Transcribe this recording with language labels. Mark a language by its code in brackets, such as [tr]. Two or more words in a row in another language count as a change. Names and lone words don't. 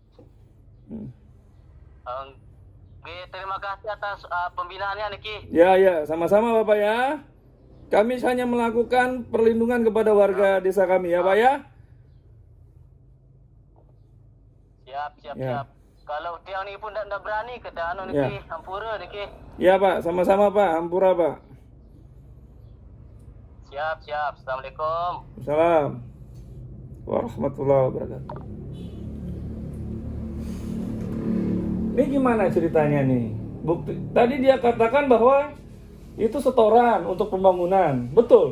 [id] Oke, terima kasih atas pembinaannya niki. Ya. Sama-sama Bapak ya. Kami hanya melakukan perlindungan kepada warga desa kami ya Pak ya. Siap. Kalau dia nipu ndak berani ke niki, Hampura niki. Ya Pak, sama-sama Pak, Hampura Pak. Siap. Assalamualaikum. [ar] سلام ورحمة الله وبركاته. [id] Ini gimana ceritanya nih? Bukti tadi dia katakan bahwa itu setoran untuk pembangunan, betul?